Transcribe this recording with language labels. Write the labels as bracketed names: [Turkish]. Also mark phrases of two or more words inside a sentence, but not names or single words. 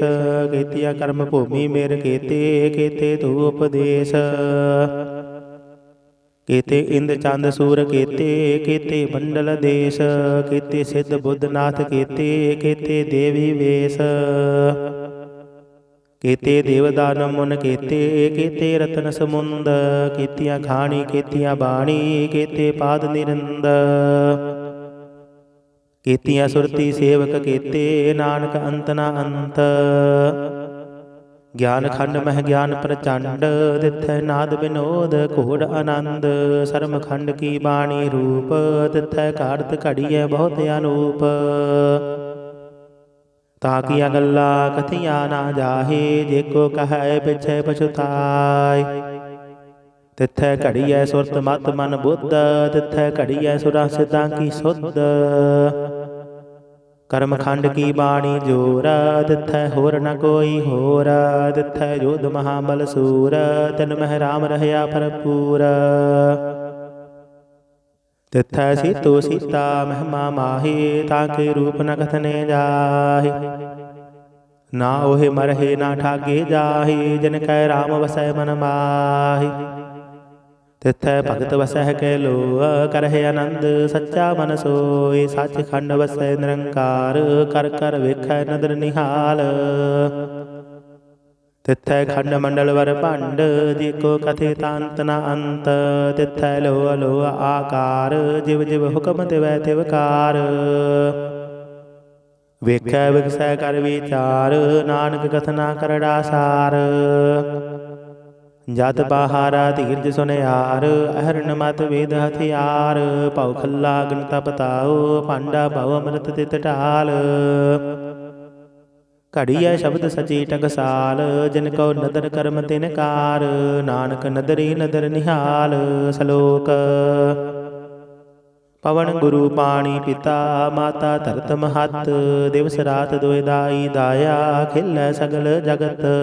[Punjabi] ਕੇਤੀਆ ਕਰਮ ਭੂਮਿ ਮੇਰ ਕੇਤੇ ਕੇਤੇ ਧੂਪ ਦੇਸ਼। ਕੇਤੇ ਇੰਦ ਚੰਦ ਸੂਰ ਕੇਤੇ ਕੇਤੇ ਮੰਡਲ ਦੇਸ਼। ਕੇਤੇ ਸਿੱਧ ਬੁੱਧ ਨਾਥ ਕੇਤੇ ਕੇਤੇ ਦੇਵੀ ਵੇਸ਼। ਕੇਤੇ ਦੇਵਦਾਨ ਮੁਨ ਕੇਤੇ ਕੇਤੇ ਰਤਨ ਸਮੁੰਦ। ਕੇਤੀਆ ਖਾਣੀ ਕੇਤੀਆ ਬਾਣੀ ਕੇਤੇ ਪਾਦ ਨਿਰੰਦ। ਕੇਤੀਆ ਸੁਰਤੀ ਸੇਵਕ ਕੇਤੇ ਨਾਨਕ ਅੰਤ ਨ ਅੰਤ। ਗਿਆਨ ਖੰਡ ਮਹ ਗਿਆਨ ਪ੍ਰਚੰਡ ਤਿਥੈ ਨਾਦ ਵਿਨੋਦ ਘੋੜ ਅਨੰਦ। ਸ਼ਰਮ ਖੰਡ ਕੀ ਬਾਣੀ ਰੂਪ ਤਿਥੈ ਘਾੜਤ ਘੜੀਐ ਬਹੁਤ ਅਨੂਪ। ਤਾਕੀਆ ਗੱਲਾ ਕਥੀਆ ਨਾ ਜਾਹੇ ਜੇਕੋ ਕਹੈ ਪਿਛੇ ਪਛੁਤਾਇ। ਤਿਥੈ ਘੜੀਐ ਸੁਰਤ ਮਤ ਮਨ ਬੁੱਧ ਤਿਥੈ ਘੜੀਐ ਸੁਰਾ ਸਿੱਧਾਂ ਕੀ ਸੁਧ। ਕਰਮ ਖੰਡ ਕੀ ਬਾਣੀ ਜੋਰ ਤਿਥੈ ਹੋਰ ਨ ਕੋਈ ਹੋਰ। ਤਿਥੈ ਯੋਧ ਮਹਾਬਲ ਸੂਰ ਤਿਨ ਮਹ ਰਾਮ ਰਹਿਆ ਭਰਪੂਰ। ਤਿਥੈ ਸੀਤੋ ਸੀਤਾ ਮਹਿਮਾ ਮਾਹੇ ਤਾਕੇ ਰੂਪ ਨ ਕਥਨੇ ਜਾਹੇ। ਨਾ ਓਹੇ ਮਰਹੇ ਨਾ ਠਾਗੇ ਜਾਹੇ ਜਿਨ ਕੈ ਰਾਮ ਵਸੈ ਮਨ ਮਾਹੇ। ਤਿਥੈ ਭਗਤ ਵਸੈ ਕੈ ਲੋਅ ਕਰਹੇ ਅਨੰਦ ਸੱਚਾ ਮਨ ਸੋਇ। ਸਚ ਖੰਡ ਵਸੈ ਨਿਰੰਕਾਰ ਕਰ ਕਰ ਵੇਖੈ ਨਦਰ ਨਿਹਾਲ। ਤਿਥੈ ਖੰਡ ਮੰਡਲ ਵਰ ਭੰਡ ਜੇਕੋ ਕਥੇ ਤਾਂਤ ਨ ਅੰਤ। ਤਿਥੈ ਲੋਹ ਲੋਹ ਆਕਾਰ ਜਿਵ ਜਿਵ ਹੁਕਮ ਤਿਵੈ ਤਿਵਕਾਰ। ਵੇਖੈ ਵਿਗਸੈ ਕਰ ਵਿਚਾਰ ਨਾਨਕ ਕਥਨਾ ਕਰੜਾ ਸਾਰ। ਜਤ ਬਾਹਾਰਾ ਧੀਰਜ ਸੁਨਿਆਰ ਅਹਰਨ ਮਤ ਵੇਦ ਹਥਿਆਰ। ਪੌ ਖੱਲਾ ਅਗਨ ਤਪ ਤਾਓ ਪਾਂਡਾ ਭਵ ਅੰਮ੍ਰਿਤ ਤਿਤ ਢਾਲ। ਘੜੀਐ ਸ਼ਬਦ ਸਚੀ ਟਕਸਾਲ, ਜਿਨ ਕੋ ਨਦਰ ਕਰਮ ਤਿਨ ਕਾਰ, ਨਾਨਕ ਨਦਰੀ ਨਦਰ ਨਿਹਾਲ। ਸ਼ਲੋਕ। ਪਵਨ ਗੁਰੂ ਪਾਣੀ ਪਿਤਾ, ਮਾਤਾ ਧਰਤ ਮਹੱਤ, ਦਿਵਸ ਰਾਤ ਦੁਇ ਦਾਈ ਦਾਇਆ, ਖਿਲੈ ਸਗਲ ਜਗਤ।